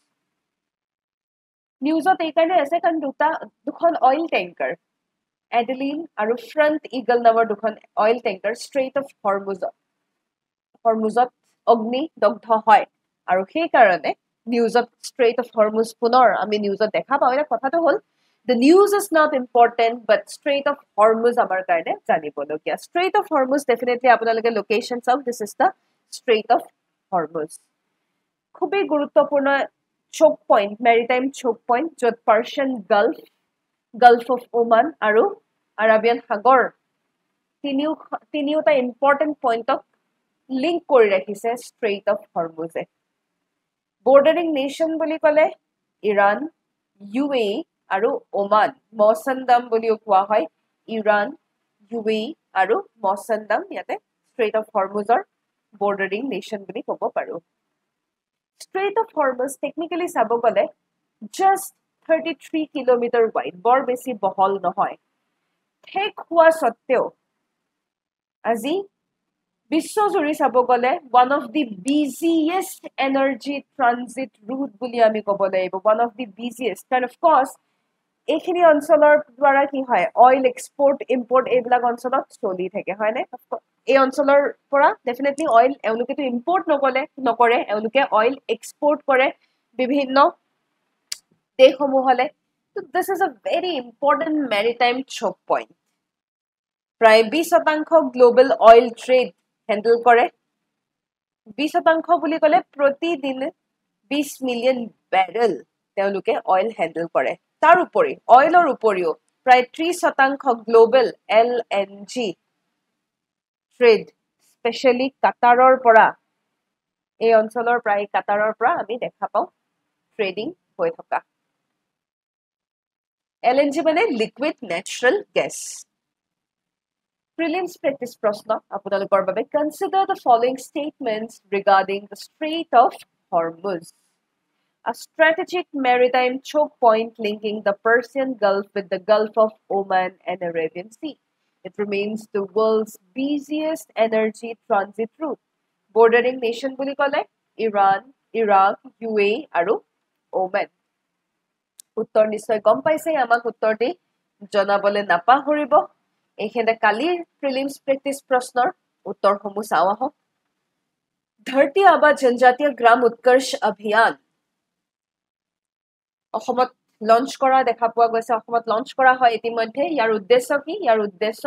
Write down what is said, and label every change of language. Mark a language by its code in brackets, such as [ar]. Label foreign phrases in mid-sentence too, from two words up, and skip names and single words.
[as] নিউজত এই কাৰণে আছে কাৰণ দুখন [en] oil tanker [as] এডেলিন আৰু ফ্ৰণ্ট ইগল নামৰ দুখন [en] oil tanker [as] ষ্ট্ৰেইট অফ হৰমুজত অগ্নিদগ্ধ হয় আৰু সেই কাৰণে নিউজত ষ্ট্ৰেইট অফ হৰমুজ পুনৰ আমি নিউজত দেখা পাওঁ এটা কথাটো হ'ল [en] the news is not important but Strait of Hormuz [as] আমাৰ কাৰণে জানিবলগীয়া Strait of Hormuz definitely আপোনালোকে লোকেশন চাওক [en] this is the Strait of Hormuz [as] খুবেই গুৰুত্বপূৰ্ণ [en] choke point maritime choke point য'ত Persian Gulf of Oman [as] আৰু Arabian সাগৰ তিনিওটা [en] important pointক [as] লিংক কৰি ৰাখিছে Strait of Hormuz bordering nation বুলি ক'লে ইৰাণ UAE আৰু ওমান মৌচন্দম বুলিও কোৱা হয় ইৰাণ UAE আৰু মৌচন্দম ইয়াতে Strait of Hormuzৰ [en] bordering nation [as] বুলি ক'ব পাৰো Strait of Hormuz technically চাব গ'লে just 33 কিলোমিটাৰ wide বৰ বেছি বহল নহয় ঠেক হোৱা সত্ত্বেও আজি বিশ্বজুৰি চাব গ'লে [en] one of the busiest energy transit route [as] বুলি আমি ক'ব লাগিব [en] one of the busiest and of course [as] এইখিনি অঞ্চলৰ দ্বাৰা কি হয় [en] oil export import [as] এইবিলাক অঞ্চলত চলি থাকে হয় নে এই অঞ্চলৰ পৰা ডেফিনেটলি অইল এওঁলোকেতো ইম্পোৰ্ট নকৰে এওঁলোকে [en] oil export [as] কৰে বিভিন্ন দেশসমূহলে [en] so this is a very important maritime choke point [as] প্ৰায় 20% [en] global oil trade handle [as] কৰে 20% বুলি ক'লে প্ৰতিদিনে 20 [en] million barrel [as] তেওঁলোকে [en] oil handle [as] কৰে তাৰ উপৰি অইলৰ উপৰিও প্ৰায় 30% [en] global LNG trade specially [as] কাটাৰৰ পৰা এই অঞ্চলৰ প্ৰায় কাটাৰৰ পৰা আমি দেখা পাওঁ ট্ৰেডিং হৈ থকা [en] LNG মানে liquid natural gas Prelims practice [as] প্ৰশ্ন আপোনালোকৰ বাবে [en] consider the following statements regarding the Strait of Hormuz a strategic maritime choke point linking the Persian Gulf with the Gulf of Oman and Arabian Sea it remains the world's busiest energy transit route bordering nation [as] বুলি ক'লে Iran Iraq UAE আৰু Oman উত্তৰ নিশ্চয় গম পাইছে আমাক উত্তৰটি জনাবলে নাপাহৰিব এইখানে কালিৰ [en] prelims practice [as] প্ৰশ্নৰ উত্তৰসমূহ চাও আহক ধৰতি আবা জনজাতীয় গ্ৰাম উৎকৰ্ষ অভিযান অসমত লঞ্চ কৰা দেখা পোৱা গৈছে অসমত লঞ্চ কৰা হয় ইতিমধ্যে ইয়াৰ উদ্দেশ্য কি ইয়াৰ উদ্দেশ্য